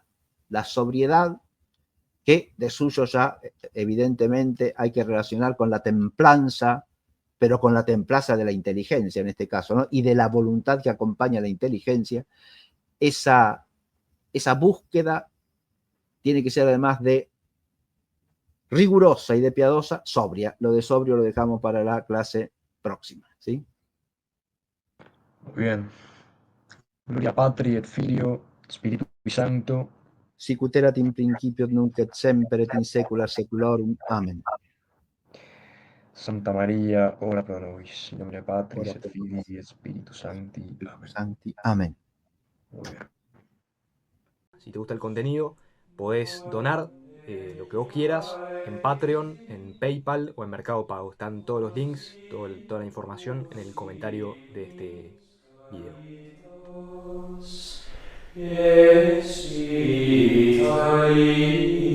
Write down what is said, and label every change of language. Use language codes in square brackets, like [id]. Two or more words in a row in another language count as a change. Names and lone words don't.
[es] La sobriedad, que de suyo ya evidentemente hay que relacionar con la templanza, pero con la templanza de la inteligencia en este caso, ¿no?, y de la voluntad que acompaña a la inteligencia. Esa búsqueda tiene que ser, además de rigurosa y de piadosa, sobria. Lo de sobrio lo dejamos para la clase próxima, ¿sí? Muy bien. [la] Gloria Patri et Filio, Spiritui Sancto. Sic ut erat in principio nunc et semper et in saecula saeculorum. Amen. Santa María, ora pro nobis. In nomine Patris Ora et pro Filii et Spiritus Sancti. Amen. Sancti. Amen. [es] Muy bien. Si te gusta el contenido, podés donar lo que vos quieras en Patreon, en PayPal o en Mercado Pago. Están todos los links, toda la información en el comentario de este video. Yes,